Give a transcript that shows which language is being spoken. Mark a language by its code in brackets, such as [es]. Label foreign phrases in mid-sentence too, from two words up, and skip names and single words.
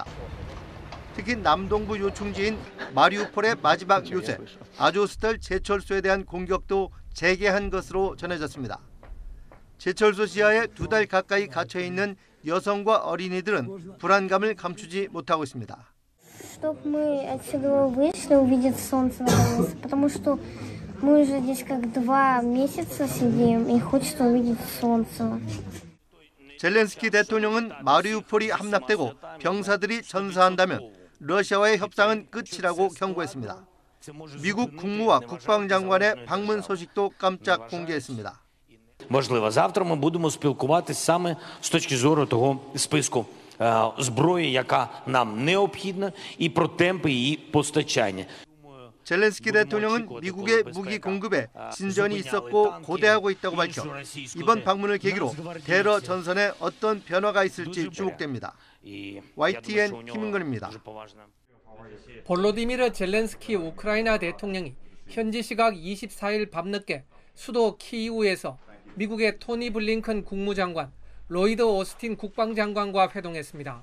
[ko] 특히 남동부 요충지인 마리우폴의 마지막 요새 아조스탈 제철소에 대한 공격도 재개한 것으로 전해졌습니다. 제철소 지하에 2달 가까이 갇혀 있는 여성과 어린이들은 불안감을 감추지 못하고 있습니다. [ru] Чтобы мы отсюда вышли, увидеть солнце наконец, потому что мы уже здесь как 2 месяца сидим и хочется увидеть солнце. [ko] 젤렌스키 대통령은 마리우폴이 함락되고 병사들이 전사한다면 러시아와의 협상은 끝이라고 경고했습니다. 미국 국무와 국방장관의 방문 소식도 깜짝 공개했습니다. [uk] Можливо, завтра ми будемо спілкуватися саме з точки зору того списку зброї, яка нам необхідна, і про темпи її постачання. [ko] 젤렌스키 대통령은 미국의 무기 공급에 진전이 있었고 고대하고 있다고 밝혀 이번 방문을 계기로 대러 전선에 어떤 변화가 있을지 주목됩니다. YTN 김은근입니다. 볼로디미르 젤렌스키 우크라이나 대통령이 현지 시각 24일 밤늦게 수도 키이우에서 미국의 토니 블링컨 국무장관, 로이드 오스틴 국방장관과 회동했습니다.